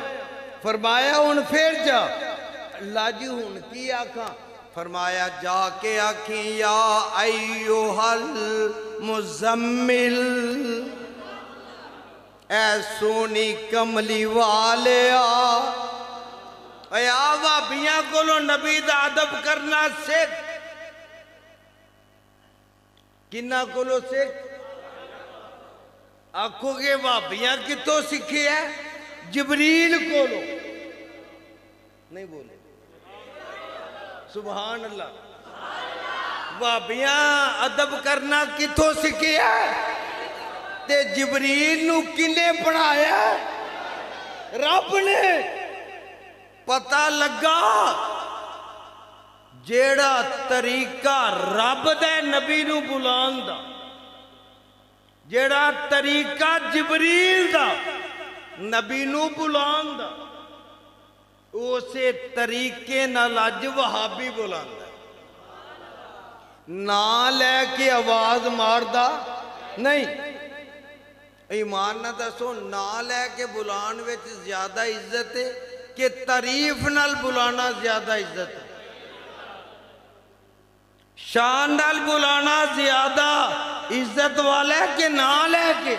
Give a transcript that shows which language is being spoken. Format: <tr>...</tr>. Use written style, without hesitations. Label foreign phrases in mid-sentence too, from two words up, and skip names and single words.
<pa>فرمایا ہن پھر جا اللہ جی ہن کی آکھاں فرمایا جا کے آکھی</pa> <ar>یا ایوہ المزمل،</ar> <pa>اے سونی کملی والے اے وابیاں کولو نبی دا ادب کرنا سکھ۔ کنہ کولو سکھ؟ آکھو گے وابیاں کتوں سکھے ہے؟ جبریل کولو نہیں بولے</pa> <ar>سبحان اللہ۔</ar> <pa>وابیاں ادب کرنا کتوں سکھے ہے؟ تے جبریل نو کنے پڑھایا؟ رب نے۔ پتہ لگا جیڑا طریقہ رب دے نبی نو بلان دا، جیڑا طریقہ جبریل دا نبی نو بلان دا، اسے طریقے نال اج وہابی بلان دا، نا لے کے آواز مار دا نہیں۔ ایمان نہ دسو، نا لے کے بلان وچ زیادہ عزت ہے کہ تعریف نال بلانا زیادہ عزت ہے؟ شان نال بلانا زیادہ عزت والا ہے کہ نا لے کے؟</pa>